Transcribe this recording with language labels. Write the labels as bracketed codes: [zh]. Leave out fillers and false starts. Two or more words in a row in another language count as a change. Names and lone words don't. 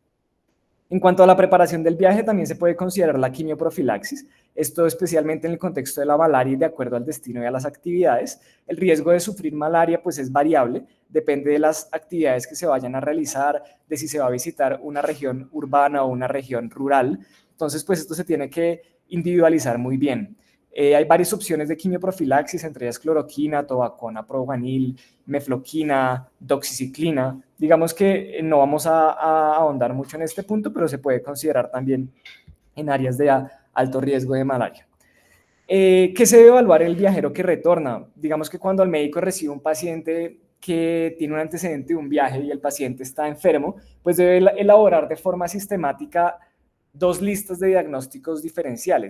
[es] En cuanto a la preparación del viaje, también se puede considerar la quimioprofilaxis, esto especialmente en el contexto de la malaria y de acuerdo al destino y a las actividades. El riesgo de sufrir malaria pues es variable, depende de las actividades que se vayan a realizar, de si se va a visitar una región urbana o una región rural. Entonces, pues esto se tiene que individualizar muy bien. Hay varias opciones de quimioprofilaxis, entre ellas cloroquina, tobacona, provanil, mefloquina, doxiciclina. Digamos que no vamos a ahondar mucho en este punto, pero se puede considerar también en áreas de alto riesgo de malaria. ¿Qué se debe evaluar en el viajero que retorna? Digamos que cuando el médico recibe un paciente que tiene un antecedente de un viaje y el paciente está enfermo, pues debe elaborar de forma sistemática dos listas de diagnósticos diferenciales.